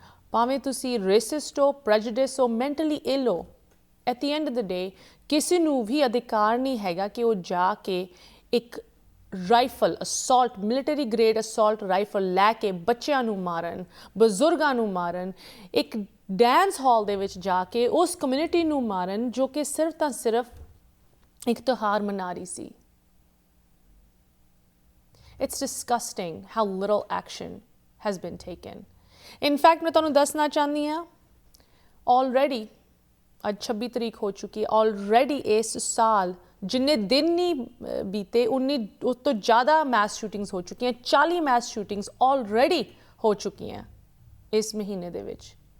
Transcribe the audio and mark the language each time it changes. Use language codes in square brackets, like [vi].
[pa] ਭਾਵੇਂ ਤੁਸੀਂ ਰੇਸਿਸਟ ਹੋ, ਪ੍ਰੈਜੁਡਿਸ ਹੋ, ਮੈਂਟਲੀ ਇਲ ਹੋ, [en] at the end of the day [pa] ਕਿਸੇ ਨੂੰ ਵੀ ਅਧਿਕਾਰ ਨਹੀਂ ਹੈਗਾ ਕਿ ਉਹ ਜਾ ਕੇ ਇੱਕ rifle, assault, military grade assault rifle ਲੈ ਕੇ ਬੱਚਿਆਂ ਨੂੰ ਮਾਰਨ, ਬਜ਼ੁਰਗਾਂ ਨੂੰ ਮਾਰਨ, ਇੱਕ ਡੈਂਸ ਹਾਲ ਦੇ ਵਿੱਚ ਜਾ ਕੇ ਉਸ ਕਮਿਊਨਿਟੀ ਨੂੰ ਮਾਰਨ ਜੋ ਕਿ ਸਿਰਫ ਤਾਂ ਸਿਰਫ ਇੱਕ ਤਿਉਹਾਰ ਮਨਾ ਰਹੀ ਸੀ। [en] It's disgusting how little action has been taken. In fact, [pa] ਮੈਂ ਤੁਹਾਨੂੰ ਦੱਸਣਾ ਚਾਹੁੰਦੀ ਹਾਂ, already ਅੱਜ 26 ਤਰੀਕ ਹੋ ਚੁੱਕੀ ਹੈ, already ਇਸ ਸਾਲ ਜਿੰਨੇ ਦਿਨ ਨਹੀਂ ਬੀਤੇ ਉਨੀ ਉਸ ਤੋਂ ਜ਼ਿਆਦਾ ਮੈਸ ਸ਼ੂਟਿੰਗਸ ਹੋ ਚੁੱਕੀਆਂ। 40 ਮੈਸ ਸ਼ੂਟਿੰਗਸ already ਹੋ ਚੁੱਕੀਆਂ ਇਸ ਮਹੀਨੇ ਦੇ ਵਿੱਚ।